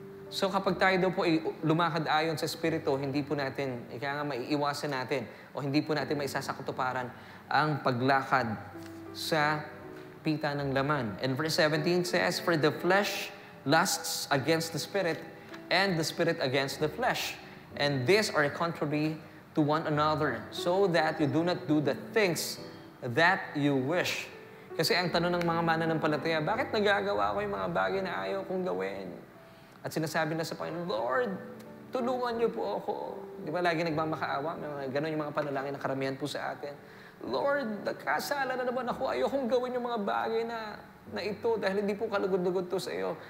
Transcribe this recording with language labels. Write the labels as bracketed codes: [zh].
[tl] So kapag tayo daw po ay lumakad ayon sa Espiritu, hindi po natin, maiiwasan natin, o hindi po natin maisasakatuparan ang paglakad sa pita ng laman. [en] And verse 17 says, for the flesh lusts against the Spirit, and the Spirit against the flesh. And these are contrary to one another, so that you do not do the things that you wish. [tl] Kasi ang tanong ng mga mananampalataya, bakit nagagawa ko yung mga bagay na ayaw kong gawin? At sinasabi na sa Panginoon, Lord, tulungan niyo po ako. Di ba lagi nagmamakaawa? Ganon yung mga panalangin na karamihan po sa atin. Lord, nagkasala na naman ako. Ayaw kong gawin yung mga bagay na ito dahil hindi po kalugod-lugod to sa iyo.